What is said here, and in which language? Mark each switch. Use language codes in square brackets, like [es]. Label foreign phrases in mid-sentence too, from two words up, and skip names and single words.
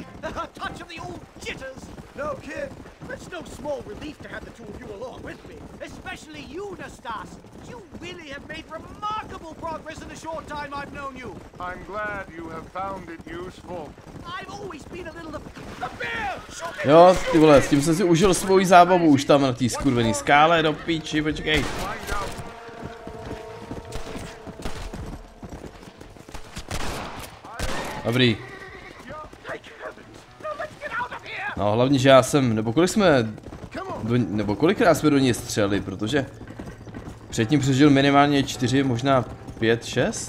[en] A touch of the old jitters. No kid. It's no small relief to have the two of you along with me. Especially you, Nastas. You really have made remarkable progress in the short time I've known you. I'm glad you have found it useful. I've always been a little... A bear! [cs] Jo, ty vole, s tím jsem si užil svoji zábavu už tam na té skurvený skále, do píči, počkej. Dobrý. No hlavně, že já jsem, nebo kolikrát jsme do něj střeli, protože předtím přežil minimálně 4, možná 5, 6?